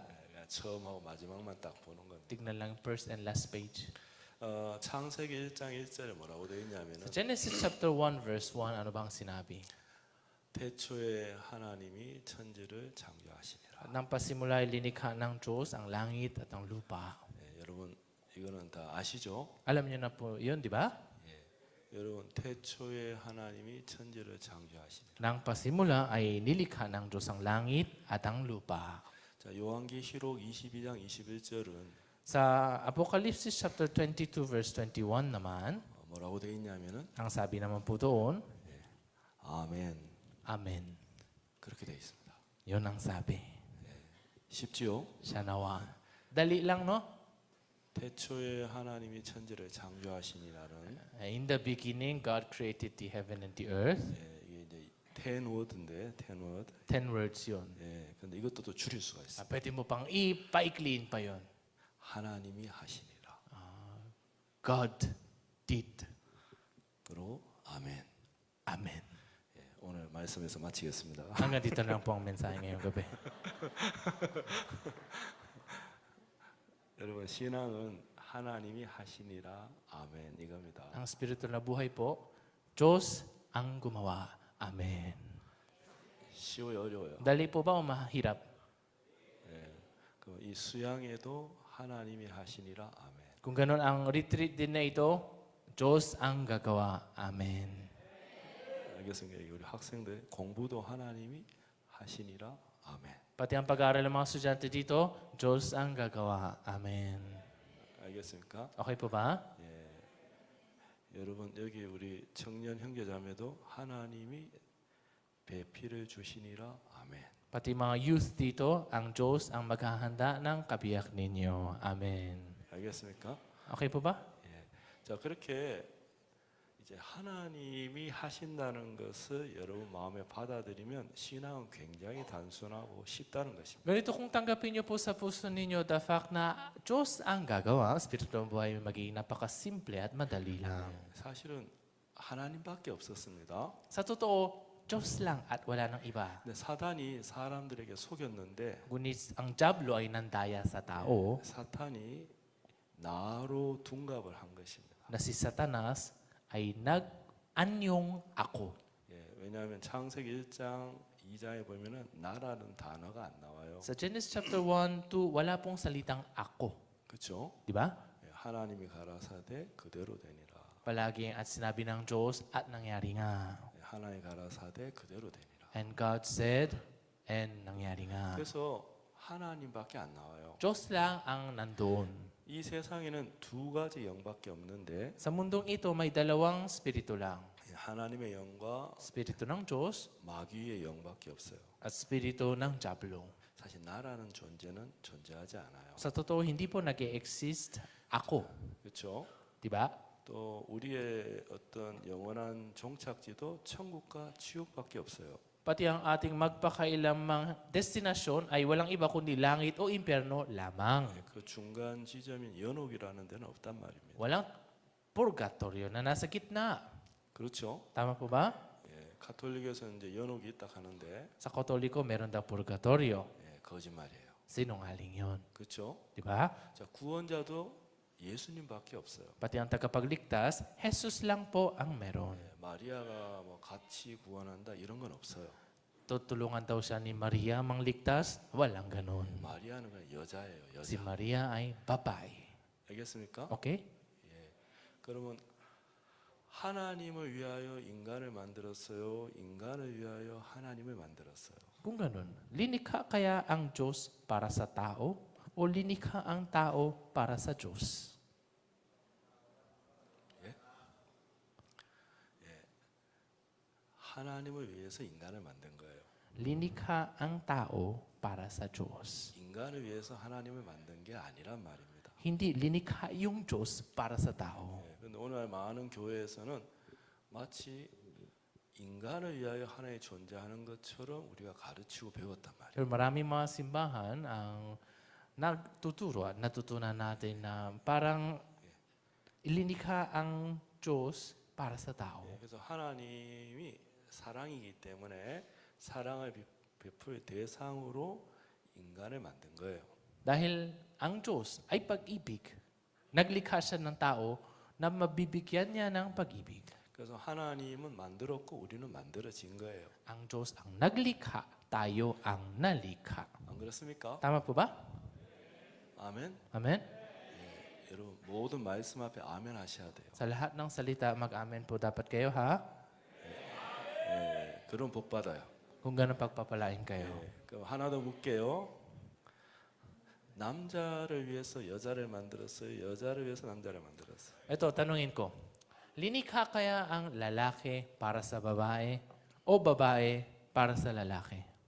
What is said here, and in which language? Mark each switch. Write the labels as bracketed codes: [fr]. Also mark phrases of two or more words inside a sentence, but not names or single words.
[ko] 예, 처음하고 마지막만 딱 보는 겁니다. [tl] Tignan lang yung [en] first and last page. [ko] 창세기 1장 1절에 뭐라고 되어 있냐면은 [tl] Sa Genesis chapter 1 verse 1, ano bang sinabi? [ko] 태초에 하나님이 천지를 창조하시니라. [tl] At nang pasimula ay linikha ng Diyos ang langit at ang lupa. [ko] 예, 여러분 이거는 다 아시죠? [tl] Alam niyo na po yun, di ba? [ko] 여러분 태초에 하나님이 천지를 창조하시니라. [tl] Nang pasimula ay nilikha ng Diyos ang langit at ang lupa. [ko] 자, 요한계시록 22장 21절은 [tl] Sa Apocalypse chapter 22 verse 21 naman, [ko] 뭐라고 되어 있냐면은 [tl] ang sabi naman po doon, [ko] 아멘. [tl] Amen. [ko] 그렇게 되어 있습니다. [tl] Yun ang sabi. [ko] 쉽지요? [tl] Siya nawa. Dali lang, no? [ko] 태초에 하나님이 천지를 창조하시니라는 [en] In the beginning, God created the heaven and the earth. [ko] 예, 이게 이제 10word인데 10word. [tl] 10 words yun. [ko] 예, 근데 이것도 또 줄일 수가 있어요. [tl] Pwede mo pang ipaikliin pa yun. [ko] 하나님이 하시니라. [en] God did. [ko] 그리고 아멘. [tl] Amen. [ko] 예, 오늘 말씀에서 마치겠습니다. [tl] Hanggang dito na lang po ang mensahe ngayong gabi. [ko] 여러분 신앙은 하나님이 하시니라 아멘 이겁니다. [tl] Ang spiritual na buhay po, Diyos ang gumawa. Amen. [ko] 쉬워요 어려워요? [tl] Dali po ba o mahirap? [ko] 이 수양에도 하나님이 하시니라 아멘. [tl] Kung ganun ang retreat din na ito, Diyos ang gagawa. Amen. [ko] 알겠습니다. 우리 학생들 공부도 하나님이 하시니라 아멘. [tl] Pati ang pag-aaral ng mga estudyante dito, Diyos ang gagawa. Amen. [ko] 알겠습니까? [tl] Okay po ba? [ko] 여러분 여기 우리 청년 형제자매도 하나님이 배필을 주시니라 아멘. [tl] Pati mga youth dito, ang Diyos ang maghahanda ng kabiyak ninyo. Amen. [ko] 알겠습니까? [tl] Okay po ba? [ko] 자 그렇게 이제 하나님이 하신다는 것을 여러분 마음에 받아들이면 신앙은 굉장히 단순하고 쉽다는 것입니다. [tl] Ganito kung tanggapin niyo po sa puso ninyo [en] the fact [tl] na Diyos ang gagawa, ang spiritual buhay magiging napakasimple at madali lang. [ko] 사실은 하나님밖에 없었습니다. [tl] Sa totoo, Diyos lang at wala nang iba. [ko] 근데 사단이 사람들에게 속였는데 [tl] Ngunit ang Diablo ay nandaya sa tao [ko] 사탄이 나로 둔갑을 한 것입니다. [tl] na si Satanas ay nag-anyong ako. [ko] 왜냐하면 창세기 1장 2장에 보면은 나라는 단어가 안 나와요. [tl] Sa Genesis chapter 1, 2, wala pong salitang ako. [ko] 그렇죠? [tl] Di ba? [ko] 하나님이 가라사대 그대로 되니라. [tl] Palagi at sinabi ng Diyos at nangyari nga. [ko] 하나님이 가라사대 그대로 되니라. [en] And God said, and [tl] nangyari nga. [ko] 그래서 하나님밖에 안 나와요. [tl] Diyos lang ang nandoon. [ko] 이 세상에는 두 가지 영밖에 없는데 [tl] Sa mundong ito, may dalawang spirito lang. [ko] 하나님의 영과 [tl] Spirito ng Diyos [ko] 마귀의 영밖에 없어요. [tl] at spirito ng Diablo. [ko] 사실 나라는 존재는 존재하지 않아요. [tl] Sa totoo, hindi po nag-exist ako. [ko] 그렇죠? [tl] Di ba? [ko] 또 우리의 어떤 영원한 종착지도 천국과 지옥밖에 없어요. [tl] Pati ang ating magpakailamang destinasyon ay walang iba kundi langit o impyerno lamang. [ko] 그 중간 지점인 연옥이라는 데는 없단 말입니다. [tl] Walang purgatorio na nasa gitna. [ko] 그렇죠? [tl] Tama po ba? [ko] 가톨릭에서 이제 연옥이 있다 하는데 [tl] Sa Katoliko, meron daw purgatorio. [ko] 거짓말이에요. [tl] Sinungaling yun. [ko] 그렇죠? [tl] Di ba? [ko] 자, 구원자도 예수님밖에 없어요. [tl] Pati ang tagapagligtas, Jesus lang po ang meron. [ko] 마리아가 뭐 같이 구원한다 이런 건 없어요. [tl] Tutulungan daw siya ni Maria mangligtas? Walang ganun. [ko] 마리아는 그냥 여자예요. [tl] Si [ko] 여자. [tl] Maria ay babae. [ko] 알겠습니까? [tl] Okay? [ko] 그러면 하나님을 위하여 인간을 만들었어요. 인간을 위하여 하나님을 만들었어요. [tl] Kung ganun, linikha kaya ang Diyos para sa tao o linikha ang tao para sa Diyos? [ko] 하나님을 위해서 인간을 만든 거예요. [tl] Linikha ang tao para sa Diyos. [ko] 인간을 위해서 하나님을 만든 게 아니란 말입니다. [tl] Hindi linikha yung Diyos para sa tao. [ko] 그런데 오늘 많은 교회에서는 마치 인간을 위하여 하나님이 존재하는 것처럼 우리가 가르치고 배웠단 말이에요. [tl] Pero maraming mga simbahan ang nagtuturo at natutunan natin na parang ilinikha ang Diyos para sa tao. [ko] 그래서 하나님이 사랑이기 때문에 사랑을 베풀 대상으로 인간을 만든 거예요. [tl] Dahil ang Diyos ay pag-ibig, naglikha siya ng tao na mabibigyan niya ng pag-ibig. [ko] 그래서 하나님은 만들었고 우리는 만들어진 거예요. [tl] Ang Diyos ang naglikha, tayo ang nalikha. [ko] 안 그렇습니까? [tl] Tama po ba? [ko] 아멘. [tl] Amen? [ko] 여러분 모든 말씀 앞에 아멘 하셔야 돼요. [tl] Sa lahat ng salita, mag-amen po dapat kayo ha. [ko] 그럼 복 받아요. [tl] Kung ganun pagpapalain kayo. [ko] 그럼 하나 더 묻게요. 남자를 위해서 여자를 만들었어요. 여자를 위해서 남자를 만들었어요. [tl] Ito, tanungin ko. Linikha kaya ang lalaki para sa babae o babae para sa lalaki?